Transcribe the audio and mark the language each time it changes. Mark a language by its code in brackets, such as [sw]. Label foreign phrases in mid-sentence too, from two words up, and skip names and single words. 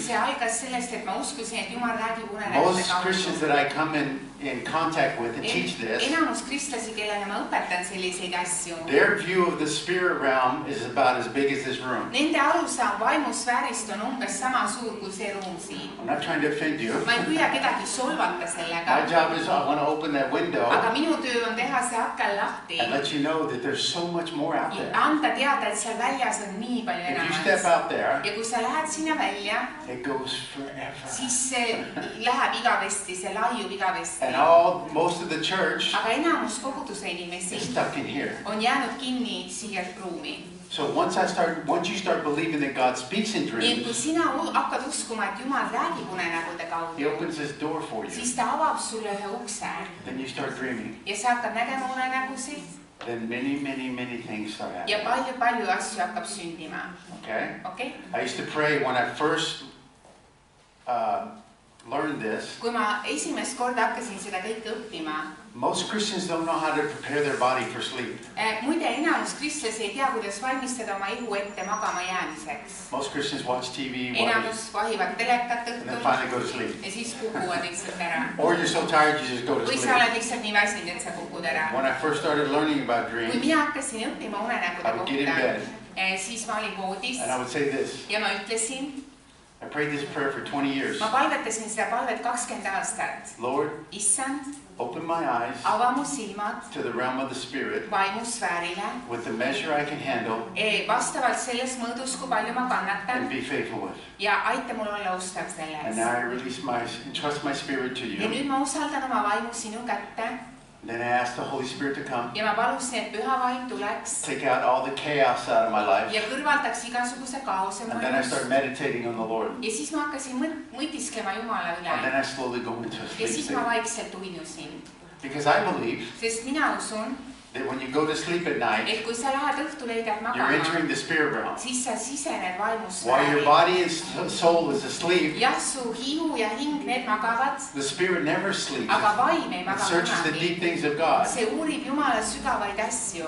[et] See algas sellest, et ma uskusin, et Jumal räägib unenägude [en] Most Christians that I come in contact with and teach this, [et] Enamus kristlasi, kellele ma õpetan selliseid asju, [en] their view of the spirit realm is about as big as this room. [et] nende arusaam vaimusfäärist on umbes sama suur kui see ruum siin. [en] I'm not trying to offend you. [et] Ma ei püüa kedagi solvata [en] My [et] sellega, [en] job is I want to open that window [et] aga minu töö on teha see aken lahti [en] and let you know that there's so much more out [et] ja [en] there. [et] anda teada, et seal väljas on nii palju [en] If you step [et] enamat. [en] out there, [et] Ja kui sa lähed sinna välja, [en] it goes forever. [et] siis see läheb igavesti, see laiub igavesti. [en] And most of the church [et] Aga enamus koguduse [en] is [et] inimesi [en] stuck in here. [et] on jäänud kinni siia ruumi. [en] So once you start believing that God speaks in [et] Nii et kui [en] dreams, [et] sina hakkad uskuma, et Jumal räägib unenägude [en] He [et] kaudu, [en] opens this door for you. [et] siis ta avab sulle ühe ukse [en] Then you start dreaming. [et] ja sa hakkad nägema unenägusid [en] Then many things start [et] ja [en] happening. [et] palju asju hakkab sündima. [en] Okay? [et] Okei? [en] I used to pray when I first learned this, [et] kui ma esimest korda hakkasin seda kõike õppima, [en] most Christians don't know how to prepare their body for sleep. [et] muide, enamus kristlasi ei tea, kuidas valmistada oma ihu ette magama jäämiseks. [en] Most Christians watch TV, [et] Enamus vahivad telekat [en] and then [et] õhtul [en] finally go to sleep. [et] ja siis kukuvad lihtsalt ära. [en] Or you're so tired you just go to [et] Või sa [en] sleep. [et] oled lihtsalt nii väsinud, et sa kukud ära. [en] When I first started learning about [et] Kui [en] dreams, [et] mina hakkasin õppima unenägude [en] I would get in [et] kohta, [en] bed [et] siis ma olin voodis [en] and I would say this. [et] ja ma ütlesin, [en] I prayed this prayer for 20 years. [et] ma palvetasin seda palvet 20 aastat. [en] Lord, [et] Issand, [en] open my eyes [et] ava mu silmad [en] to the realm of the Spirit [et] vaimusfäärile, [en] with the measure I can handle [et] vastavalt selles mõõdus, kui palju ma [en] and [et] kannatan [en] be faithful with. [et] ja aita mul olla ustav [en] And [et] selles. [en] now I release entrust my spirit to [et] Ja [en] you. [et] nüüd ma usaldan oma vaimu sinu kätte [en] Then I ask the Holy Spirit to come, [et] ja ma palusin, et püha vaim tuleks [en] take out all the chaos out of my life. [et] ja kõrvaldaks igasuguse kaose mu [en] And then I [et] elus. [en] start meditating on the Lord. [et] Ja siis ma hakkasin mõtisklema Jumala [en] And then [et] üle [en] I slowly go into a [et] ja [en] sleep [et] siis ma [en] state. [et] vaikselt uinusin. [en] Because I believe [et] Sest mina usun, [en] that when you go to sleep at night, [et] et kui sa lähed õhtuleidjad [en] you're entering [et] magama, [en] the spirit realm. [et] siis sa sisened [en] While your [et] vaimusfääri. [en] body and soul is asleep, [et] Jah, su hiu ja hing, need magavad, [en] the spirit never sleeps. [et] aga vaim ei [en] It [et] maga [en] searches the [et] kunagi. [en] deep things of God. [et] See uurib Jumala sügavaid asju.